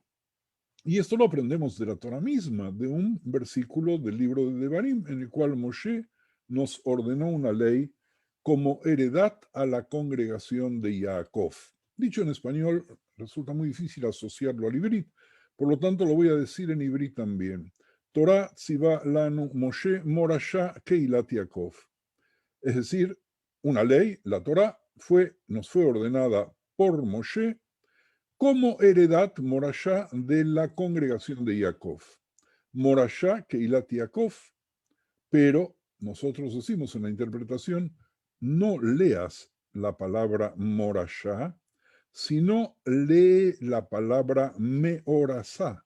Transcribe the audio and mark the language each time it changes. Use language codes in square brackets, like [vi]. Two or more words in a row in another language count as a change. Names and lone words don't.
[es] Y esto lo aprendemos de la Torah misma, de un versículo del libro de Devarim, en el cual Moshe nos ordenó una ley como heredad a la congregación de Jacob. Dicho en español, resulta muy difícil asociarlo al ibrit, por lo tanto lo voy a decir en ibrit también. [he] תורה צוה לנו משה מורשה קהלת יעקב. [es] Es decir, una ley, la Torah, nos fue ordenada por Moshe como heredad morashá de la congregación de Jacob. [he] מורשה קהלת יעקב, [es] pero nosotros decimos en la interpretación, no leas la palabra morashá, sino lee la palabra meorasá.